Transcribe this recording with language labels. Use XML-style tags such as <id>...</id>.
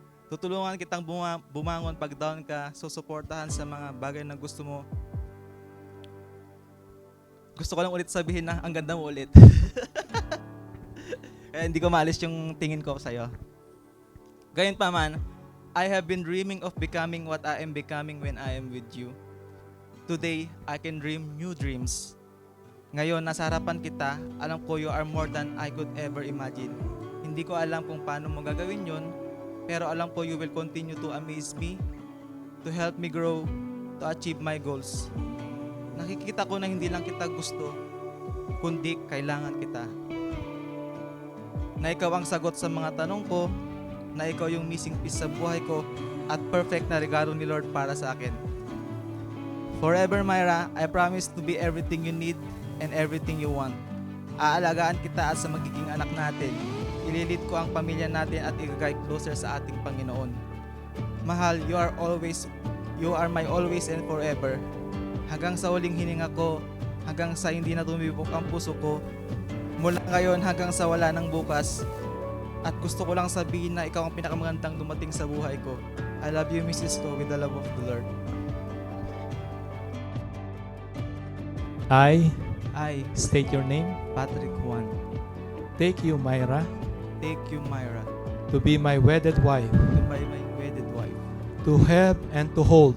<tl>Tutulungan kitang bumangon pag down ka, susuportahan sa mga bagay na gusto mo. Gusto ko lang ulit sabihin na ang ganda mo ulit. Kaya hindi ko maalis yung tingin ko sa'yo. Gayun pa man,</tl> <en>I have been dreaming of becoming what I am becoming when I am with you. Today, I can dream new dreams.</en> <tl>Ngayon, nasa harapan kita, alam ko</tl> <en>you are more than I could ever imagine.</en> <tl>Hindi ko alam kung paano mo gagawin yun, pero alam ko</tl> <en>you will continue to amaze me, to help me grow, to achieve my goals.</en> <tl>Nakikita ko na hindi lang kita gusto, kundi kailangan kita. Na ikaw ang sagot sa mga tanong ko, na ikaw yung</tl> <en>missing piece</en> <tl>sa buhay ko, at perfect na regalo ni Lord para sa akin.</tl> <en>Forever, Myra, I promise to be everything you need and everything you want.</en> <tl>Aalagaan kita at sa magiging anak natin. Ililid ko ang pamilya natin at i-guide</tl> <en>closer</en> <tl>sa ating Panginoon.</tl> <en>Mahal, you are my always and forever.</en> <tl>Hanggang sa huling hininga ko, hanggang sa hindi na tumibok ang puso ko, mula ngayon hanggang sa wala ng bukas. At gusto ko lang sabihin na ikaw ang pinakamagandang dumating sa buhay ko.</tl> <en>I love you, Mrs.</en> <tl>Ko,</tl> <en>with the love of the Lord. I I, state your name. Patrick Juan, Take you, Myra, take you, Myra, to be my wedded wife, to be my wedded wife, to help and to hold</en>